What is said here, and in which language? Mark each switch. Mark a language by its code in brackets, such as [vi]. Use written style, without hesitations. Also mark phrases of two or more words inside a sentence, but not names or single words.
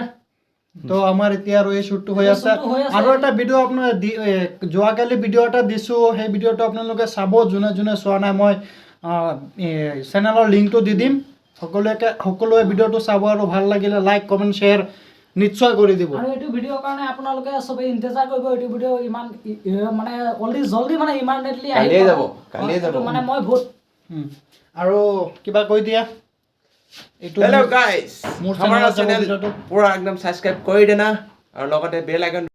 [as] তো আমাৰ এতিয়া আৰু এই শ্বুটটো হৈ আছে আৰু এটা ভিডিঅ' আপোনাৰ যোৱাকালি ভিডিঅ' এটা দিছোঁ সেই ভিডিঅ'টো আপোনালোকে চাব যোনে যোনে চোৱা নাই মই চেনেলৰ লিংকটো দি দিম সকলোৱে ভিডিঅ'টো চাব আৰু ভাল লাগিলে [en] like comment share [as] নিশ্চয় কৰি দিব আৰু এইটো ভিডিঅ'ৰ কাৰণে আপোনালোকে সবে ইন্তজাৰ কৰিব এইটো ভিডিঅ' ইমান মানে জলদি মানে ইমাৰ্জেণ্টলি কালিয়ে যাব মানে মই ভোট আৰু কিবা কৈ দিয়া [en] hello guys [hi] हमारा चैनल पूरा एकदम सब्सक्राइब कर देना और लगते [en] bell icon